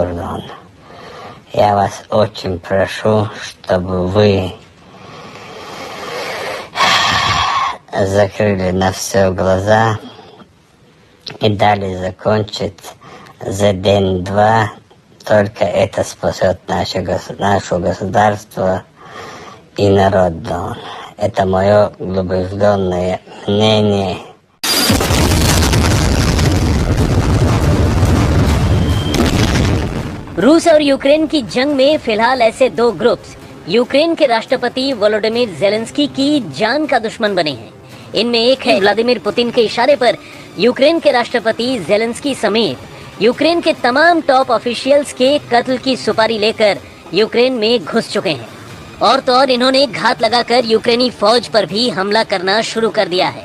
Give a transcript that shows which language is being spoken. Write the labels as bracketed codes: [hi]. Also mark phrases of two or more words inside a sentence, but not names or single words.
[ru] Я вас очень прошу, чтобы вы закрыли на все глаза и дали закончить за день-два. Только это спасет наше государство и народ. Это мое убежденное мнение. [hi] रूस और यूक्रेन की जंग में फिलहाल ऐसे दो ग्रुप्स यूक्रेन के राष्ट्रपति वोलोडिमिर जेलेंस्की की जान का दुश्मन बने हैं। इनमें एक है व्लादिमीर पुतिन के इशारे पर यूक्रेन के राष्ट्रपति जेलेंस्की समेत यूक्रेन के तमाम [en] top officials [hi] के कत्ल की सुपारी लेकर यूक्रेन में घुस चुके हैं, और तो और इन्होंने घात लगाकर यूक्रेनी फौज पर भी हमला करना शुरू कर दिया है।